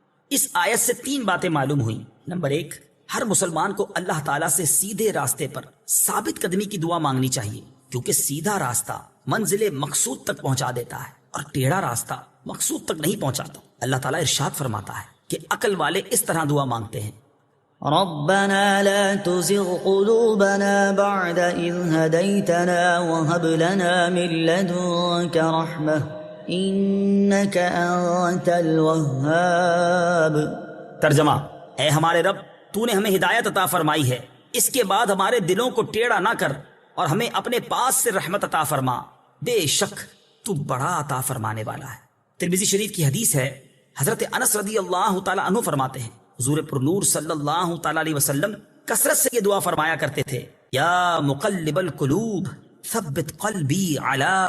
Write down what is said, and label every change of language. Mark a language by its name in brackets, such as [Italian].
[Urdu] اس آیت سے 3 باتیں معلوم ہوئیں۔ نمبر 1، ہر مسلمان کو اللہ تعالیٰ سے سیدھے راستے پر ثابت قدمی کی دعا مانگنی چاہیے، کیونکہ سیدھا راستہ منزل مقصود تک پہنچا دیتا ہے اور ٹیڑھا راستہ مقصود تک نہیں پہنچاتا۔ اللہ تعالیٰ ارشاد فرماتا ہے کہ عقل والے اس طرح دعا مانگتے ہیں، [Arabic] ربنا لا تزغ قلوبنا بعد إذ هديتنا وهب لنا من لدنك رحمة إنك أنت الوهاب۔ [Urdu] ترجمہ، اے ہمارے رب، تو نے ہمیں ہدایت عطا فرمائی ہے، اس کے بعد ہمارے دلوں کو ٹیڑھا نہ کر اور ہمیں اپنے پاس سے رحمت عطا فرما، بے شک تو بڑا عطا فرمانے والا ہے۔ ترمذی شریف کی حدیث ہے، حضرت انس رضی اللہ تعالیٰ عنہ فرماتے ہیں، حضور پرنور صلی اللہ تعالیٰ علیہ وسلم کثرت سے یہ دعا فرمایا کرتے تھے، [Arabic] یا مقلب القلوب ثبت قلبی علی